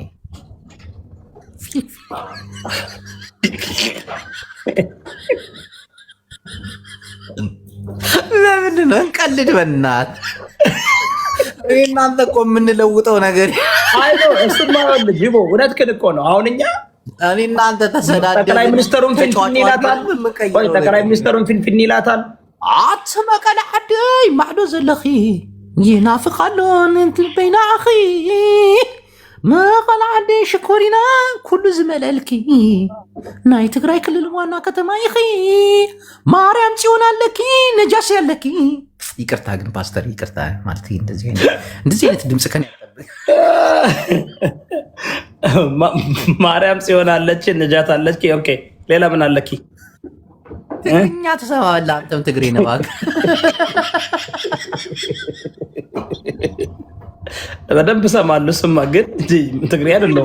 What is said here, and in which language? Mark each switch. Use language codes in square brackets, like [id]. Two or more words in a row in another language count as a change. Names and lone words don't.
[am] ለምንድን ነው እንቀልድ? በእናትህ እናንተ እኮ የምንለውጠው ነገር እሱማ ጅቦ እውነትህን እኮ ነው። አሁን እኛ እኔ እናንተ ተሰዳደብን። ጠቅላይ ሚኒስትሩን ፊንፊኔ ይላታል። ጠቅላይ ሚኒስትሩን ፊንፊኔ ይላታል። [ti] አትመቀለ ዓደይ ማዕዶ ዘለኺ ይናፍቕ ኣሎ እንትን በይና ኣኺ መቐለ ዓደይ ሽኮሪና ኩሉ ዝመለልኪ ናይ ትግራይ ክልል ዋና ከተማ ኢኺ ማርያም ጽዮን ኣለኪ ነጃሽ ኣለኪ። [am] ይቅርታ ግን ፓስተር ይቅርታ ማለት እንደዚህ አይነት ድምፅ ከን ማርያም ጽዮን አለች ነጃት አለች። ኦኬ ሌላ ምን አለኪ? ትግርኛ ትሰማለህ አንተም ትግሬ ነህ እባክህ። በደንብ እሰማለሁ። ስማ ግን ትግሬ አይደለሁም።